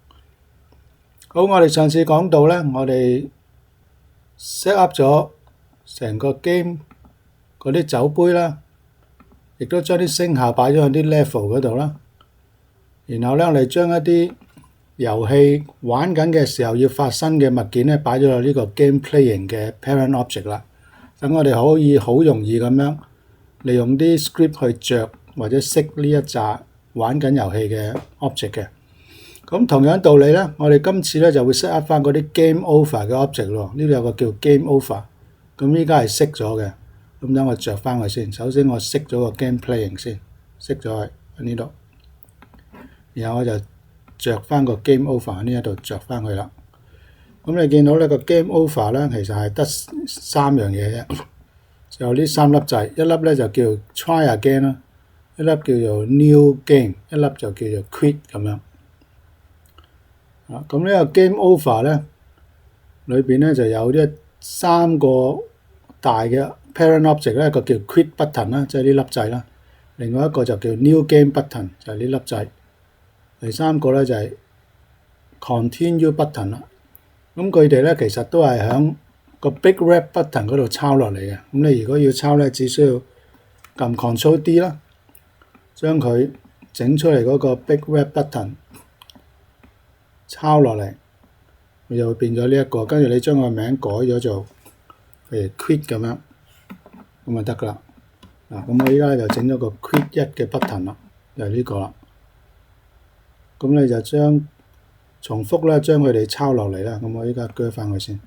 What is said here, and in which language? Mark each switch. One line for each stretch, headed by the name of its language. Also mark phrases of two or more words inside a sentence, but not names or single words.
Cantonese: 好，我哋上次講到呢，我哋
English: set up
Cantonese: 咗成個 game 嗰啲酒杯啦，亦都將啲聲效擺咗喺啲 level 嗰度啦。然後呢，我哋將一啲遊戲玩緊嘅時候要發生嘅物件呢，擺咗喺呢個
English: game playing
Cantonese: 嘅
English: parent object
Cantonese: 啦。等我哋可以好容易咁樣利用啲 script 去着或者熄呢一紮玩緊遊戲嘅 object 嘅。咁同樣道理呢，我哋今次呢就會
English: set up
Cantonese: 翻嗰啲
English: game over
Cantonese: 嘅 object 咯。呢度有個叫
English: game over，
Cantonese: 咁依家係熄咗嘅。咁等我着翻佢先。首先我熄咗個
English: game playing
Cantonese: 先，熄咗喺呢度。然後我就着翻個
English: game over
Cantonese: 喺呢一度着翻佢啦。咁你見到呢個
English: game over
Cantonese: 呢，其實係得三樣嘢啫，就呢三粒掣，一粒呢就叫
English: try again
Cantonese: 啦，一粒叫做
English: new game，
Cantonese: 一粒就叫做 quit 咁樣。咁呢個
English: game over
Cantonese: 呢，裏邊呢就有三個大嘅
English: parent object
Cantonese: 咧，一個叫
English: quit button
Cantonese: 啦，即係呢粒掣啦。另外一個就叫
English: new game button，
Cantonese: 就係呢粒掣。第三個呢就係
English: continue button
Cantonese: 啦。咁佢哋呢其實都係喺個
English: big red button
Cantonese: 嗰度抄落嚟嘅。咁你如果要抄呢，只需要撳
English: Ctrl D
Cantonese: 啦，將佢整出嚟嗰個
English: big red button
Cantonese: 抄落嚟，佢就會變咗呢一個。跟住你將個名改咗做譬如 quit 咁樣，咁就得噶啦。咁我依家就整咗個 quit 1嘅 button 啦，就係呢個啦。咁你就重複咧將佢哋抄落嚟啦。咁我依家鋸翻佢先。